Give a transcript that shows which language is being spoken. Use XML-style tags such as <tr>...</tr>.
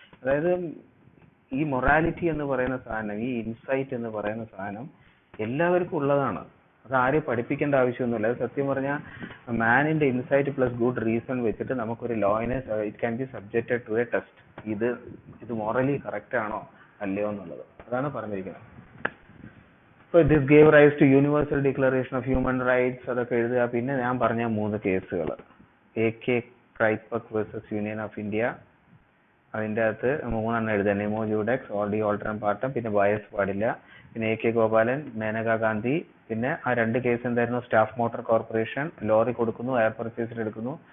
<ml>അതായത് ഈ മൊറാലിറ്റി എന്ന് പറയുന്ന സാധനം, ഈ ഇൻസൈറ്റ് എന്ന് പറയുന്ന സാധനം എല്ലാവർക്കും ഉള്ളതാണ്. അത് ആരെയും പഠിപ്പിക്കേണ്ട ആവശ്യമൊന്നുമില്ല. അത് സത്യം പറഞ്ഞാൽ മാനിന്റെ ഇൻസൈറ്റ് പ്ലസ് ഗുഡ് റീസൺ വെച്ചിട്ട് നമുക്കൊരു ലോയിനെ</ml> <en>It can be subjected to a test.</en> <ml>ഇത് മോറലി കറക്റ്റ് ആണോ അല്ലയോ എന്നുള്ളത് അതാണ് പറഞ്ഞിരിക്കുന്നത്.</ml> <en>So this gave rise to Universal Declaration of Human Rights.</en> <ml>അതൊക്കെ എഴുതുക. പിന്നെ ഞാൻ പറഞ്ഞ 3 കേസുകൾ, AK ക്രൈപ്പക് versus union of India, അതിൻ്റെ അകത്ത് 3 എണ്ണം എഴുതുക. നെമോ ജൂഡെക്സ്, ഓൾഡി ഓൾട്ടറൻ പാർട്ടം, പിന്നെ ബയസ് പാടില്ല. പിന്നെ AK ഗോപാലൻ, മേനകാ ഗാന്ധി. പിന്നെ ആ 2 കേസ് എന്തായിരുന്നു? സ്റ്റാഫ് മോട്ടോർ കോർപ്പറേഷൻ, ലോറി കൊടുക്കുന്നു, എയർ പർച്ചേസിൽ എടുക്കുന്നു.</ml>